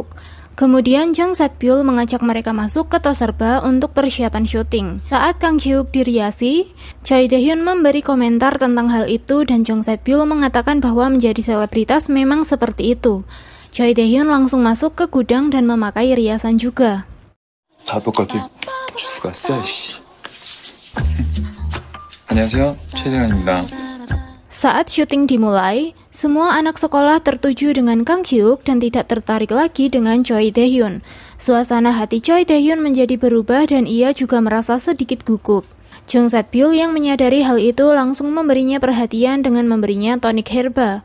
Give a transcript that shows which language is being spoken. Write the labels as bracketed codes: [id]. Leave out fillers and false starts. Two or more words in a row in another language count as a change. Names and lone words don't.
[id] Kemudian Jung Set-byul mengajak mereka masuk ke Toserba untuk persiapan syuting. Saat Kang Ji-wook diriasi, Choi Tae-hyun memberi komentar tentang hal itu dan Jung Set-byul mengatakan bahwa menjadi selebritas memang seperti itu. Choi Tae-hyun langsung masuk ke gudang dan memakai riasan juga. [ko] 다 똑같아. 주가 쎄. 안녕하세요. 최대현입니다. [id] Saat syuting dimulai, semua anak sekolah tertuju dengan Kang Ji-wook dan tidak tertarik lagi dengan Choi Tae-hyun. Suasana hati Choi Tae-hyun menjadi berubah dan ia juga merasa sedikit gugup. Jung Set-byul yang menyadari hal itu langsung memberinya perhatian dengan memberinya tonik herba.